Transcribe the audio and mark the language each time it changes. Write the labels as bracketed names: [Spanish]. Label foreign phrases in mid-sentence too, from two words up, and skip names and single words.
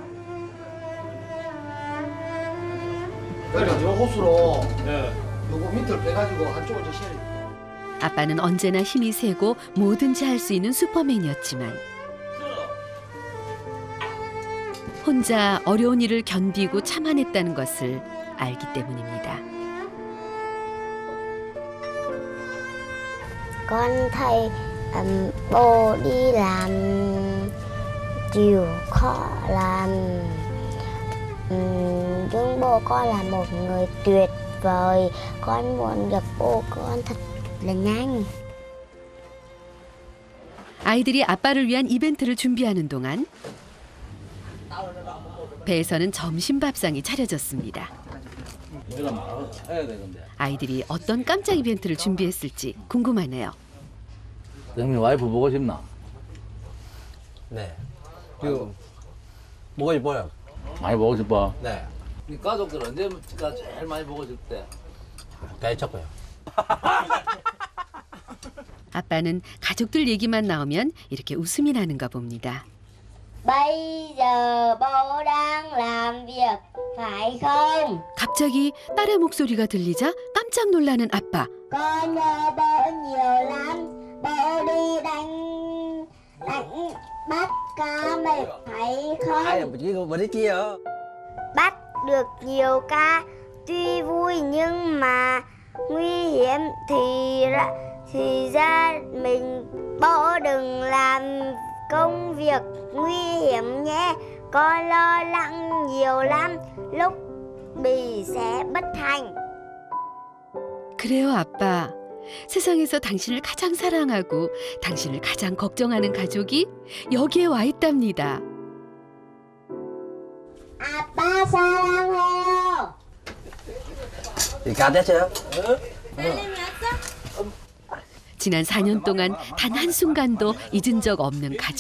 [Korean] 그러니까 요 호수로 요거 밑을 빼가지고 한쪽을 저 실어. 아빠는 언제나 힘이 세고 뭐든지 할 수 있는 슈퍼맨이었지만 혼자 어려운 일을 견디고 참아냈다는 것을 알기 때문입니다. [Vietnamese] Con thấy bố đi làm chịu khó làm, nhưng bố con là một người tuyệt vời. Con muốn gặp bố con thật là nhanh. [Korean] 아이들이 아빠를 위한 이벤트를 준비하는 동안 배에서는 점심 밥상이 차려졌습니다. 아이들이 어떤 깜짝 이벤트를 준비했을지 궁금하네요. 형님 와이프 보고 싶나? 네. 그 뭐가 이뻐요? 많이 보고 싶어. 네. 네 가족들 언제가 제일 많이 보고 싶대? 대척고요. 아빠는 가족들 얘기만 나오면 이렇게 웃음이 나는가 봅니다. [Vietnamese] Bây giờ bố đang làm việc, phải không? [Korean] 갑자기 딸의 목소리가 들리자 깜짝 놀라는 아빠. [Vietnamese] Con nhớ bố nhiều lắm. Bố đi bắt cá mệt, phải không? Bắt được nhiều cá, tuy vui nhưng mà nguy hiểm thì ra mình bố đừng làm công việc nguy hiểm nhé. Con lo lắng nhiều lắm, lúc bị sẽ bất thành. [Korean] 그래요, 아빠. 세상에서 당신을 가장 사랑하고 당신을 가장 걱정하는 가족이 여기에 와 있답니다. 아빠 사랑해요. 지난 4년 동안 단 한순간도 잊은 적 없는 가족.